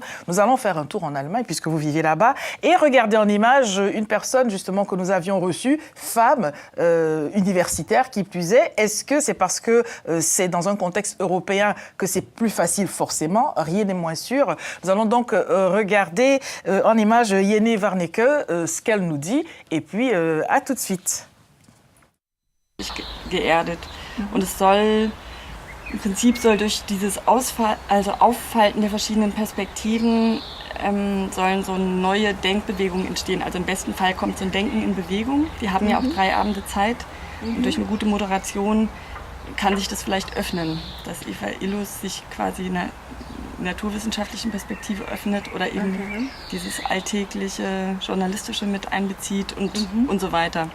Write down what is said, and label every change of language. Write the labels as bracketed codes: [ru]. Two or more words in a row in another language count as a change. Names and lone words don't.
[fr] Nous allons faire un tour en Allemagne, puisque vous vivez là-bas, et regarder en image une personne, justement, que nous avions reçue, femme, universitaire, qui plus est. Est-ce que c'est parce que c'est dans un contexte européen que c'est plus facile, forcément? Rien n'est moins sûr. Nous allons donc regarder en image Yéné Warnecke, ce qu'elle nous dit, et puis à tout de suite. [de] Geerdet. Und es soll, im Prinzip soll durch dieses Auffalten der verschiedenen Perspektiven sollen so neue Denkbewegungen entstehen. Also im besten Fall kommt so ein Denken in Bewegung. Wir haben ja auch 3 Abende Zeit und durch eine gute Moderation kann sich das vielleicht öffnen, dass Eva Illus sich quasi einer naturwissenschaftlichen Perspektive öffnet oder eben dieses alltägliche Journalistische mit einbezieht und so weiter.